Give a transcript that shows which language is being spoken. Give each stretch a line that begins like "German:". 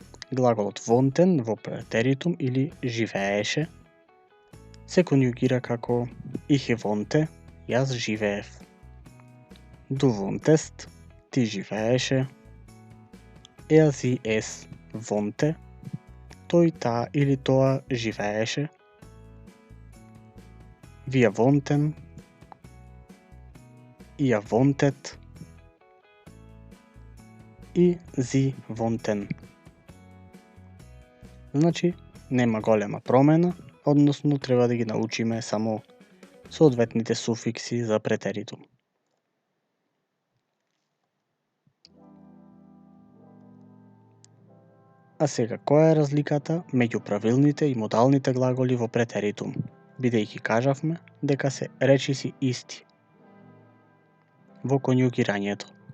Macedonian: Глаголот wohnten во претеритум или живееше се конјугира како
German: ich wohnte,
Macedonian: јас живеев.
German: Du wohntest,
Macedonian: ти живееше.
German: Er, sie, es wohnte,
Macedonian: тој, таа или тоа живееше.
German: Wir wohnten, ihr wohntet и sie wohnten.
Macedonian: Значи, нема голема промена, односно треба да ги научиме само соодветните суфикси за претеритум. А сега, која е разликата меѓу правилните и модалните глаголи во претеритум, бидејќи кажавме дека се речиси исти во конјугирањето.